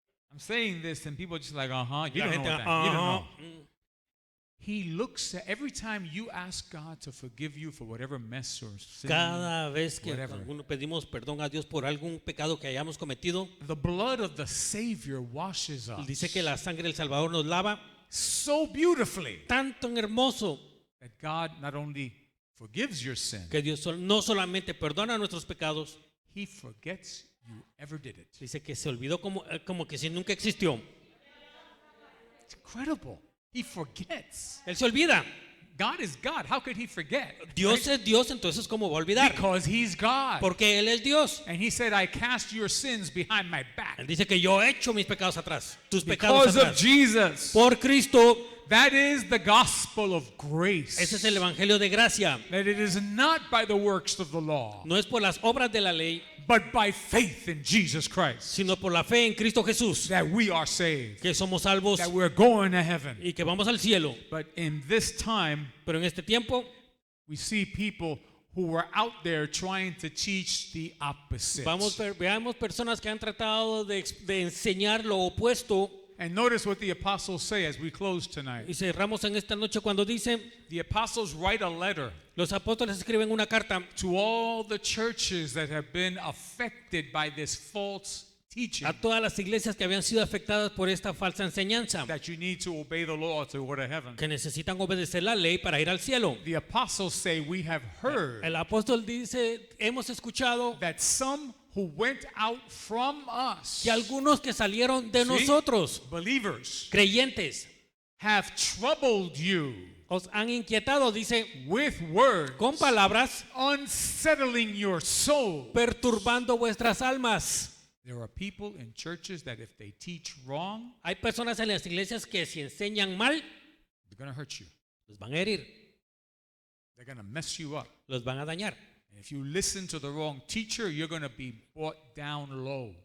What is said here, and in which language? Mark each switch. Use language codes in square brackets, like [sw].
[en] I'm saying this and people are just like, you [es] La [en] don't know [es] gente, [en] what that. You don't [es] ajá, [en] know. He looks at every time you ask God to forgive you for whatever mess or sin, [es] Cada vez que [en] whatever. [es] alguno pedimos perdón a Dios por algún pecado que hayamos cometido, [en] the blood of the Savior washes us [es] dice que la sangre del Salvador nos lava [en] so beautifully [es] tanto en hermoso [en] that God not only forgives your sin, [es] que Dios no solamente perdona nuestros pecados, [en] He forgets you ever did it. [es] dice que se olvidó como que si nunca existió. [en] It's incredible. He forgets. [es] Él se olvida. [en] God is God. How could He forget? [es] Dios [en] Right? [es] es Dios, entonces ¿cómo va a olvidar? [en] Because He's God. [es] Porque Él es Dios. [en] And He said, I cast your sins behind my back. [es] Él dice que yo he hecho mis pecados atrás, tus pecados [en] Because of [es] atrás. [en] Jesus. [es] Por Cristo, [en] That is the gospel of grace. [es] ese es el evangelio de gracia. [en] That it is not by the works of the law, [es] No es por las obras de la ley, [en] but by faith in Jesus Christ, [es] sino por la fe en Cristo Jesús, [en] that we are saved, [es] que somos salvos [en] that we're going to heaven. [es] y que vamos al cielo. [en] But in this time, [es] Pero en este tiempo [en] we see people who were out there trying to teach the opposite. [es] veamos personas que han tratado de enseñar lo opuesto. [en] And notice what the apostles say as we close tonight. [es] Y cerramos en esta noche cuando dice, [en] The apostles write a letter [es] los apóstoles escriben una carta [en] to all the churches that have been affected by this false teaching, [es] a todas las iglesias que habían sido afectadas por esta falsa enseñanza, [en] that you need to obey the law to go to heaven. [es] que necesitan obedecer la ley para ir al cielo. [en] The apostles say, we have heard [es] El apóstol dice, hemos escuchado [en] that some who went out from us, [es] que algunos que salieron de ¿sí? nosotros, [en] believers, [es] creyentes, [en] have troubled you [es] os han inquietado, dice, [en] with words, [es] con palabras, [en] unsettling your soul. [es] perturbando vuestras almas. [en] There are people in churches that if they teach wrong, [es] Hay personas en las iglesias que si enseñan mal, [en] they're going to hurt you. [es] los van a herir, [en] They're going to mess you up. [es] los van a dañar. [en] And if you listen to the wrong teacher, you're going to be brought down low.